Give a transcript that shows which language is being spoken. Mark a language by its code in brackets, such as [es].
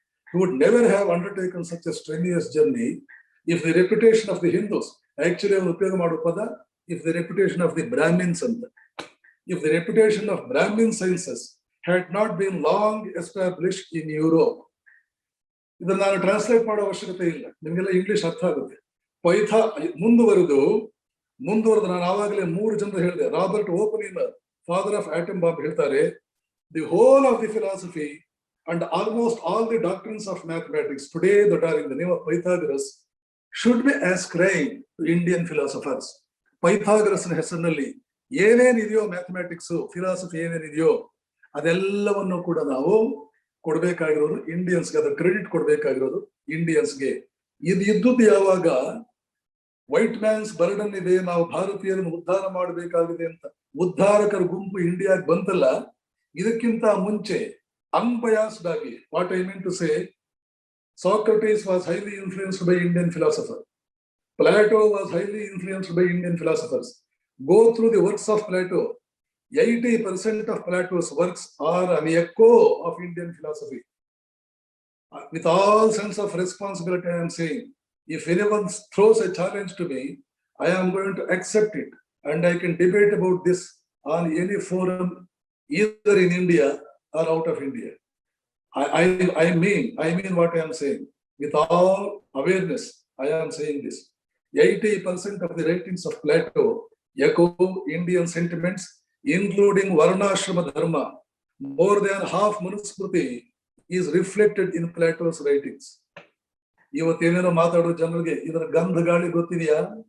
[en] He would never have undertaken such a strenuous journey if the reputation of the Hindus, actually if the reputation of the Brahmins, if the reputation of Brahmin sciences had not been long established in Europe. [kn] ಇದನ್ನು ನಾನು translate ಮಾಡೋ ಅವಶ್ಯಕತೆ ಇಲ್ಲ, ನಿಮಗೆಲ್ಲ English ಅರ್ಥ ಆಗುತ್ತೆ. ಮುಂದುವರೆದು ನಾನು ಆವಾಗಲೇ 3 ಜನರು ಹೇಳಿದೆ. [en] Robert Oppenheimer, father of atom bomb, ಹೇಳ್ತಾರೆ, the whole of the philosophy and almost all the doctrines of mathematics today that are in the name of Pythagoras should be ascribed to Indian philosophers. [kn] ಪೈಥಾಗರಸ್ನ ಹೆಸರಿನಲ್ಲಿ ಏನೇನಿದೆಯೋ, mathematics, philosophy ಏನೇನಿದೆಯೋ ಅದೆಲ್ಲವನ್ನು ಕೂಡ ನಾವು ಕೊಡ್ಬೇಕಾಗಿರೋದು ಇಂಡಿಯನ್ಸ್ಗೆ, ಅದರ credit ಕೊಡ್ಬೇಕಾಗಿರೋದು ಇಂಡಿಯನ್ಸ್ಗೆ. ಇದು ಇದ್ದುದು ಯಾವಾಗ white mans burden ಇದೆ, ನಾವು ಭಾರತೀಯರನ್ನು ಉದ್ಧಾರ ಮಾಡಬೇಕಾಗಿದೆ ಅಂತ ಉದ್ಧಾರಕರ ಗುಂಪು ಇಂಡಿಯಾಗೆ ಬಂತಲ್ಲ, ಇದಕ್ಕಿಂತ ಮುಂಚೆ unbiased ಆಗಿ, [en] what I mean to say, Socrates was highly influenced by Indian philosopher. Plato was highly influenced by Indian philosophers. Go through the works of Plato. 80% of Plato's works are an echo of Indian philosophy. With all sense of responsibility, I am saying, if anyone throws a challenge to me, I am going to accept it, and I can debate about this on any forum, either in India or out of India. I mean what I am saying. With all awareness, I am saying this. 80% of the writings of Plato echo Indian sentiments, including Varnashrama Dharma. More than half Manusmriti is reflected in Plato's writings. [kn] ಇವತ್ತೇನೇನೋ ಮಾತಾಡೋ ಜನರಿಗೆ ಇದರ ಗಂಧ ಗಾಳಿ ಗೊತ್ತಿದೆಯಾ?